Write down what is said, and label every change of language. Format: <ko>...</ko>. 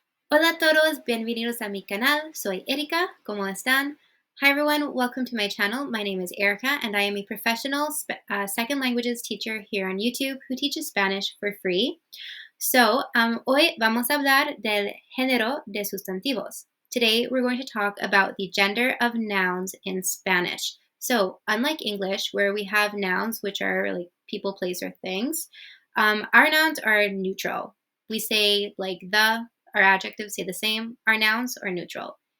<es>Hola a todos, bienvenidos a mi canal. Soy Erika. ¿Cómo están?</es> <en>Hi everyone, welcome to my channel. My name is Erica and I am a professional second languages teacher here on YouTube who teaches Spanish for free.</en> <es>So, hoy vamos a hablar del género de sustantivos.</es> <en>Today we're going to talk about the gender of nouns in Spanish. So, unlike English, where we have nouns which are like people, place, or things, our nouns are neutral. We say like the, our adjectives say the same, our nouns are neutral.</en>